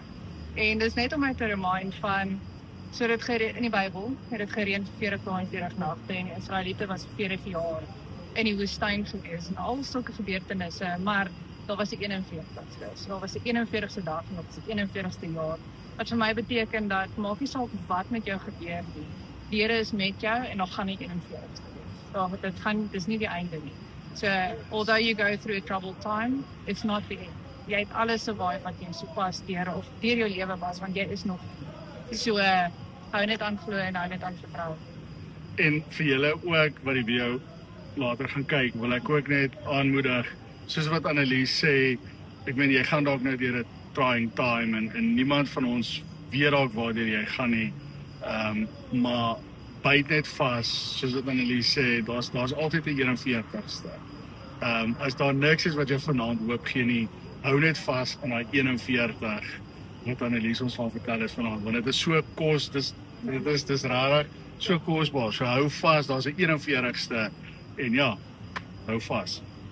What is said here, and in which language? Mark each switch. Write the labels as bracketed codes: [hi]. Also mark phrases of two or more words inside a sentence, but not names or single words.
[af] En dis net om my te remind van, so dit in die Bybel, het dit gereën vir 40 dae en 40 nagte, en die Israeliete was 40 jaar in die woestyn gewees, en al sulke gebeurtenisse, maar daar was die 41ste, so daar was die 41ste dag, en dat was die 41ste jaar, wat vir my beteken dat, maak nie saak wat met jou gebeur nie, die Here is met jou, en dan gaan die 41ste wees, so dit is nie die einde nie, [en] so although you go through a troubled time, it's not the end. [af] Jy het alles survive wat jy sopas deur jou lewe was, want jy is nog so, hou net aan glo en hou net aan vertrou. En vir julle ook wat die video later gaan kyk, wil ek ook net aanmoedig, soos wat Annelies sê, ek meen jy gaan dalk nou deur 'n [en] trying time [af] en niemand van ons weet dalk waardeur jy gaan nie, maar byt net vas, soos wat Annelies sê, daar's altyd 'n 41ste. As daar niks is wat jy vanaand hoop gee nie, hou net vas aan daai 41 wat Annelies ons van vertel is vanaand, want dit is so dis rarig, so kosbaar, so hou vas, daar's 'n 41ste, en ja, hou vas.